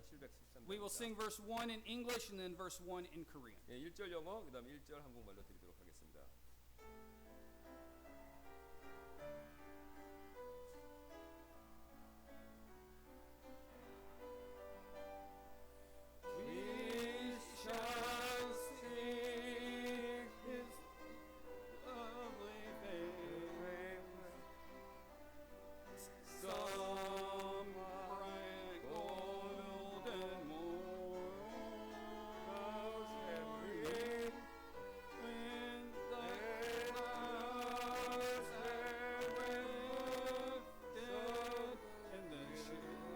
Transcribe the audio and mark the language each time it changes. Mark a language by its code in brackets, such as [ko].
[ko] 713장. [en] We will sing verse 1 in English and then verse 1 in Korean. [ko] 예, 1절 영어 그다음 1절 한국말로 드리도록 하겠습니다. [en] We shall sing His lovely fame. Some bright golden morn, when the clouds have lifted and the shades have